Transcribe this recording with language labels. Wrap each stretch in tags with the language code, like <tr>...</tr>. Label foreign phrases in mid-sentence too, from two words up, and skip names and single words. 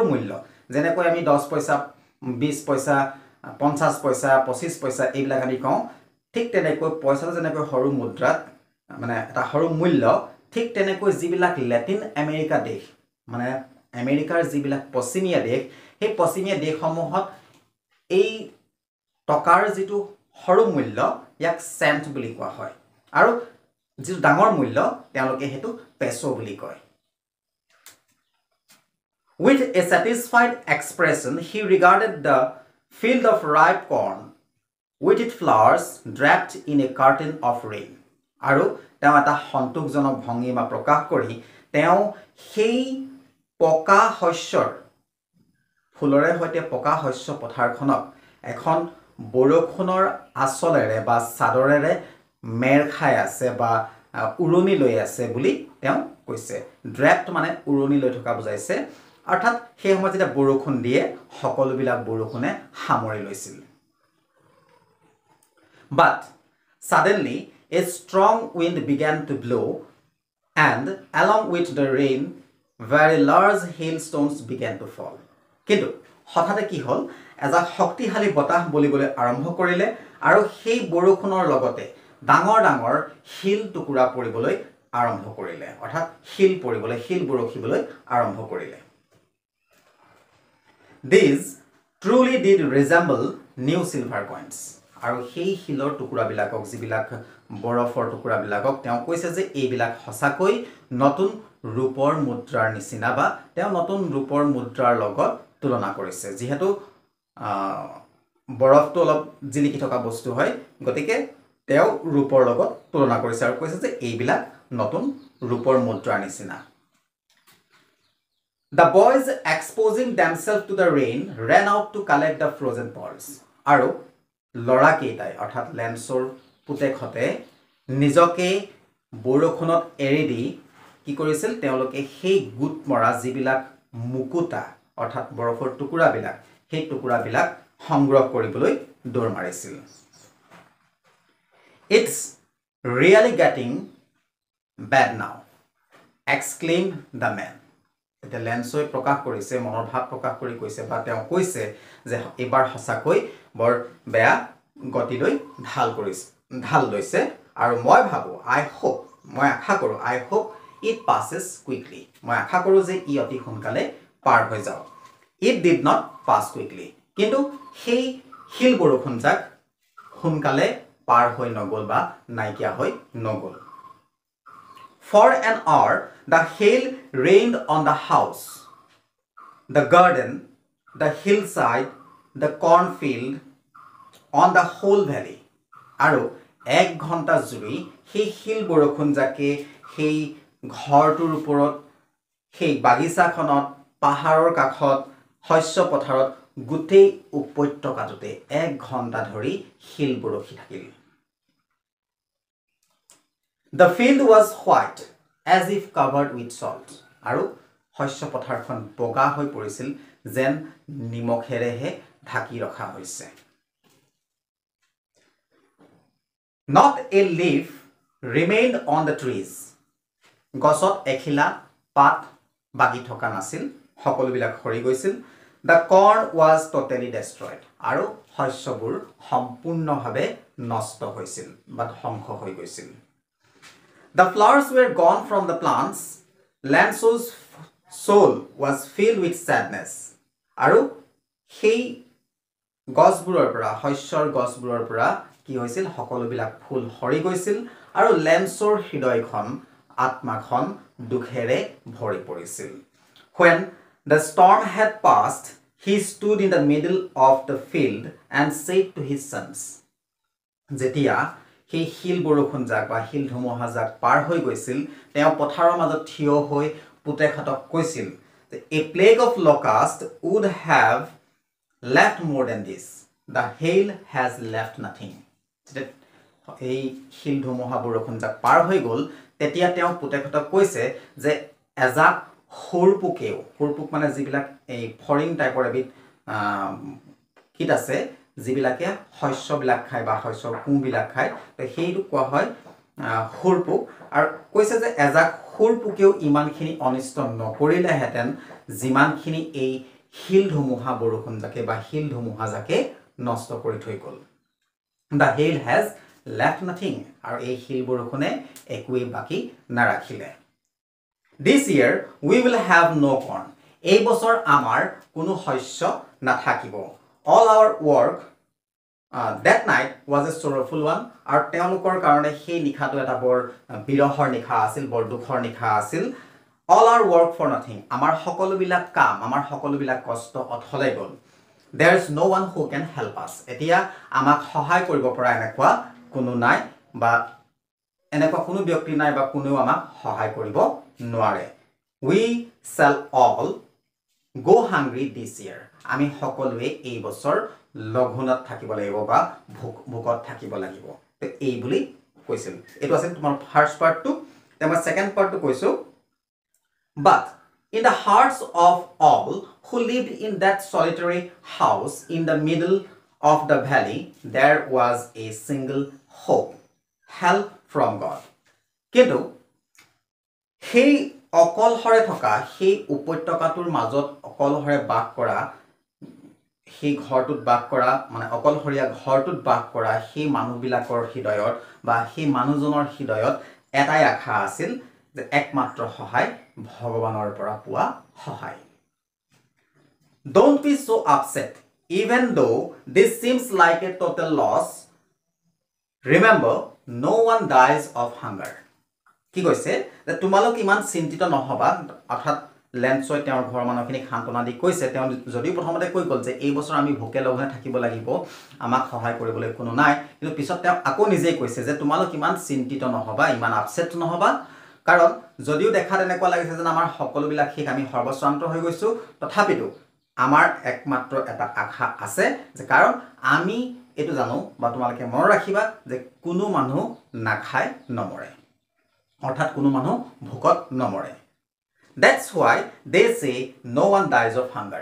<as>মূল্য যেনেকৈ আমি 10 পইচা 20 পইচা 50 পইচা 25 পইচা এইবিলাক আমি কওঁ ঠিক তেনেকৈ পইচাটো যেনেকৈ সৰু মুদ্ৰাত মানে এটা সৰু মূল্য ঠিক তেনেকৈ যিবিলাক লেটিন আমেৰিকা দেশ মানে আমেৰিকাৰ যিবিলাক পশ্চিমীয়া দেশ সেই পশ্চিমীয়া দেশসমূহত এই টকাৰ যিটো সৰু মূল্য ইয়াক সেন্ট বুলি কোৱা হয় আৰু যিটো ডাঙৰ মূল্য তেওঁলোকে হেতু পেছো বুলি কয়</as> <en>With a satisfied expression he regarded the field of ripe corn with its flowers draped in a curtain of rain</en> <as>আৰু তেওঁ এটা সন্তোষজনক ভংগিমা প্ৰকাশ কৰি তেওঁ সেই পকা শস্যৰ ফুলৰে হৈতে পকা শস্য পথাৰখনক এখন বৰষুণৰ আচলেৰে বা চাদৰেৰে মেৰ খাই আছে বা উৰণি লৈ আছে বুলি তেওঁ কৈছে ড্ৰেপ্ট মানে উৰণি লৈ থকা বুজাইছে অৰ্থাৎ সেই সময়ত যেতিয়া বৰষুণ দিয়ে সকলোবিলাক বৰষুণে সামৰি লৈছিল</as> <en>But suddenly a strong wind began to blow and along with the rain very large hailstones began to fall</en> <as>কিন্তু হঠাতে কি হল এজা শক্তিশালী বতাহ বলিবলৈ আৰম্ভ কৰিলে আৰু সেই বৰষুণৰ লগতে ডাঙৰ ডাঙৰ শিল টুকুৰা পৰিবলৈ আৰম্ভ কৰিলে অৰ্থাৎ শিল পৰিবলৈ শিল বৰখিবলৈ আৰম্ভ কৰিলে</as> <en>These truly did resemble new silver coins</en> <as>আৰু সেই শিলৰ টুকুৰাবিলাকক যিবিলাক বৰফৰ টুকুৰাবিলাকক তেওঁ কৈছে যে এইবিলাক সঁচাকৈ নতুন ৰূপৰ মুদ্ৰাৰ নিচিনা বা তেওঁ নতুন ৰূপৰ মুদ্ৰাৰ লগত তুলনা কৰিছে যিহেতু বৰফটো অলপ জিলিকি থকা বস্তু হয় গতিকে তেওঁ ৰূপৰ লগত তুলনা কৰিছে আৰু কৈছে যে এইবিলাক নতুন ৰূপৰ মুদ্ৰাৰ নিচিনা</as> <en>The boys exposing themselves to the rain ran out to collect the frozen pearls</en> <as>আৰু লৰা কেইটাই অৰ্থাৎ লেন্সৰ পুতেকহতে নিজকে বৰষুণত এৰি দি কি কৰিছিল তেওঁলোকে সেই গুট মৰা যিবিলাক মুকুতা অৰ্থাৎ বৰফৰ টুকুৰাবিলাক সেই টুকুৰাবিলাক সংগ্ৰহ কৰিবলৈ দৌৰ মাৰিছিল</as> <en>It's really getting bad now exclaimed the man</en> <as>এটা লেন্সই প্ৰকাশ কৰিছে মনৰ ভাৱ প্ৰকাশ কৰি কৈছে বা তেওঁ কৈছে যে এবাৰ হসাকৈ বৰ বেয়া গতিলৈ ঢাল লৈছে আৰু মই ভাবো মই আশা কৰো</as> <en>I hope it passes quickly</en> <as>মই আশা কৰো যে ই অতি সোনকালে পাৰ হৈ যাওক</as> <en>It did not pass quickly</en> <as>কিন্তু সেই শিল বৰষুণজাক সোনকালে পাৰ হৈ নগল বা নাইকিয়া হৈ নগল</as> <en>For an hour the hail rained on the house the garden the hillside the cornfield on the whole valley</en> <as>আৰু এক ঘণ্টা জুৰি সেই শিল বৰষুণজাকে সেই ঘৰটোৰ ওপৰত সেই বাগিচাখনত পাহাৰৰ কাষত শস্য পথাৰত গুটেই উপত্যকাটোতে এক ঘণ্টা ধৰি শিল বৰষি থাকিল</as> <en>The field was white as if covered with salt</en> <as>আৰু শস্য পথাৰখন বগা হৈ পৰিছিল যেন নিমখেৰেহে ঢাকি ৰখা হৈছে</as> <en>Not a leaf remained on the trees</en> <as>গছত এখিলা পাত বাকি থকা নাছিল সকলোবিলাক সৰি গৈছিল</as> <en>The corn was totally destroyed</en> <as>আৰু শস্যবোৰ সম্পূৰ্ণভাৱে নষ্ট হৈছিল বা ধ্বংস হৈ গৈছিল</as> <en>The flowers were gone from the plants Lanso's soul was filled with sadness</en> <as>আৰু সেই গছবোৰৰ পৰা শস্যৰ গছবোৰৰ পৰা কি হৈছিল সকলোবিলাক ফুল সৰি গৈছিল আৰু লেন্সৰ হৃদয়খন আত্মাখন দুখেৰে ভৰি পৰিছিল</as> <en>When the storm had passed he stood in the middle of the field and said to his sons</en> <as>যেতিয়া সেই শিল বৰষুণজাক বা শিল ধুমুহাজাক পাৰ হৈ গৈছিল তেওঁ পথাৰৰ মাজত থিয় হৈ পুতেকহঁতক কৈছিল যে</as> <en>A plague of locust would have left more than this the hail has left nothing</en> <as>এই শিল ধুমুহা বৰষুণজাক পাৰ হৈ গল তেতিয়া তেওঁ পুতেকহঁতক কৈছে যে এজাক সৰপুক মানে যিবিলাক এই ফৰিং টাইপৰ এবিধ কিট আছে যিবিলাকে শস্যবিলাক খায় বা শস্যৰ কুঁবিলাক খায় তো সেইটো কোৱা হয় সৰপুক আৰু কৈছে যে এজাক সৰপুকেও ইমানখিনি অনিষ্ট নকৰিলেহেঁতেন যিমানখিনি এই শিল ধুমুহা বৰষুণজাকে বা শিল ধুমুহাজাকে নষ্ট কৰি থৈ গ'ল</as> <en>The hail has left nothing</en> <as>আৰু এই শিল বৰষুণে একোৱেই বাকি নাৰাখিলে</as> <en>This year we will have no corn</en> <as>এই বছৰ আমাৰ কোনো শস্য নাথাকিব</as> <en>All our work that night was a sorrowful one</en> <as>আৰু তেওঁলোকৰ কাৰণে সেই নিশাটো এটা বৰ বিৰহৰ নিশা আছিল বৰ দুখৰ নিশা আছিল</as> <en>All our work for nothing</en> <as>আমাৰ সকলোবিলাক কাম আমাৰ সকলোবিলাক কষ্ট অথলে গ'ল</as> <en>There is no one who can help us</en> <as>এতিয়া আমাক সহায় কৰিব পৰা এনেকুৱা কোনো নাই বা এনেকুৱা কোনো ব্যক্তি নাই বা কোনেও আমাক সহায় কৰিব নোৱাৰে We shall all go hungry this year আমি সকলোৱে এই বছৰ লঘোণত থাকিব লাগিব বা ভোকত থাকিব লাগিব তে এই বুলি কৈছিল এটো আছিল তোমাৰ ফাৰ্স্ট পাৰ্টটো তেমা সেকেন্ড পাৰ্টটো কৈছো</as> <en>But in the hearts of all who lived in that solitary house in the middle of the valley there was a single hope help from God</en> <as>কিন্তু সেই অকলহৰে থকা সেই উপত্যকাটোৰ মাজত অকলহৰে বাস কৰা সেই ঘৰটোত বাস কৰা মানে অকলশৰীয়া ঘৰটোত বাস কৰা সেই মানুহবিলাকৰ হৃদয়ত বা সেই মানুহজনৰ হৃদয়ত এটাই আশা আছিল যে একমাত্ৰ সহায় ভগৱানৰ পৰা পোৱা সহায় Don't</as> <en>be so upset even though this seems like a total loss remember no one dies of hunger</en> <as>কি কৈছে যে তোমালোক ইমান চিন্তিত নহবা অৰ্থাৎ লেন্সই তেওঁৰ ঘৰৰ মানুহখিনিক সান্তনা দি কৈছে তেওঁ যদি প্ৰথমতে কৈ গল যে এই বছৰ আমি ভোকে লঘোনে থাকিব লাগিব আমাক সহায় কৰিবলৈ কোনো নাই কিন্তু পিছত তেওঁ আকৌ নিজেই কৈছে যে তোমালোক ইমান চিন্তিত নহবা ইমান আপসেট নহবা কাৰণ যদিও দেখা তেনেকুৱা লাগিছে যে আমাৰ সকলোবিলাক শেষ আমি সৰ্বশ্ৰান্ত হৈ গৈছো তথাপিতো আমাৰ একমাত্ৰ এটা আশা আছে যে কাৰণ আমি এটো জানো বা তোমালোকে মনত ৰাখিবা যে কোনো মানুহ নাখায় নমৰে অৰ্থাৎ কোনো মানুহ ভোকত নমৰে</as> <en>That's why they say no one dies of hunger.</en>